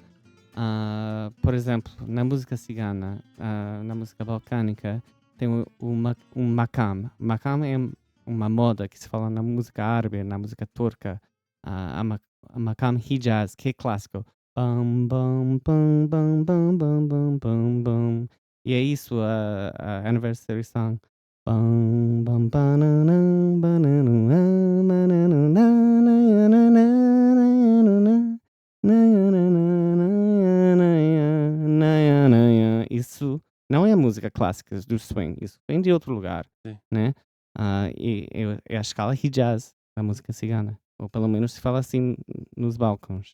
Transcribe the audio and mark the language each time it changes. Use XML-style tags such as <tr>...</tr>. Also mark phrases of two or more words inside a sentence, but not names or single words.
<pt>Por exemplo, na música cigana, na música balcânica, tem um makam. Makam é uma moda que se fala na música árabe, na música turca. A makam Hijaz, que é clássico. Bum, bum, bum, bum, bum, bum, bum, bum, bum. E é isso a</pt> <en>anniversary song. Bum, bum, bananam, bananam, bananam,</en> <pt>isso não é a música clássica do swing, isso vem de outro lugar, né? E é a escala Hijaz da música cigana, ou pelo menos se fala assim nos balcões.</pt>